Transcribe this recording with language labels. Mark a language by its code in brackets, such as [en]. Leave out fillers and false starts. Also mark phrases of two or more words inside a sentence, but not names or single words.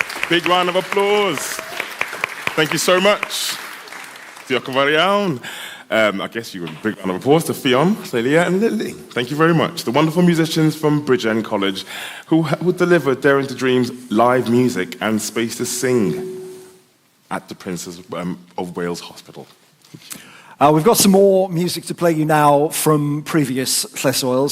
[en] Big round of applause. Thank you so much. [cy] Diolch yn fawr iawn. [en] I guess you would big round of applause to Ffion, Lylia and Lili. Thank you very much. The wonderful musicians from Bridgend College who delivered Daring to Dream's live music and space to sing at the Princess of Wales Hospital. We've got some more music to play you now from previous Lleswyls.